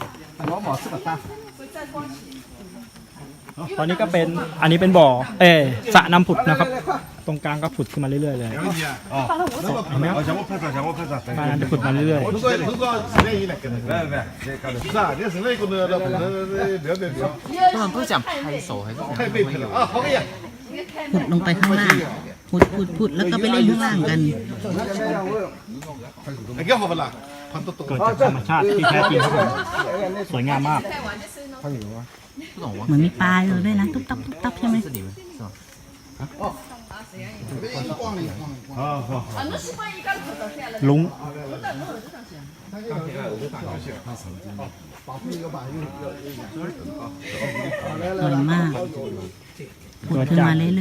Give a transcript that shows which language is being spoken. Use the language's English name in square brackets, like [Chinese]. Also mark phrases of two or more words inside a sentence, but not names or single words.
[Thai] ตอนนี้ก็เป็นอันนี้เป็นบ่อสระน้ำผุดนะครับตรงกลางก็ผุดขึ้นมาเรื่อยๆเลยเห็นไหมครับมันจะผุดมาเรื่อยๆ [Chinese] 他们不是讲拍手还是 [Thai] ผุดลงไปข้างล่างผุดแล้วก็ไปเล่นข้างล่างกัน เกิดจากธรรมชาติที่แท้จริงครับผมสวยงามมาก เหมือนมีปลาอยู่ด้วยนะตุ๊บตับใช่ไหม [Chinese] 是你们是吧？ [Thai] ลุง สวยมากผุดขึ้นมาเรื่อย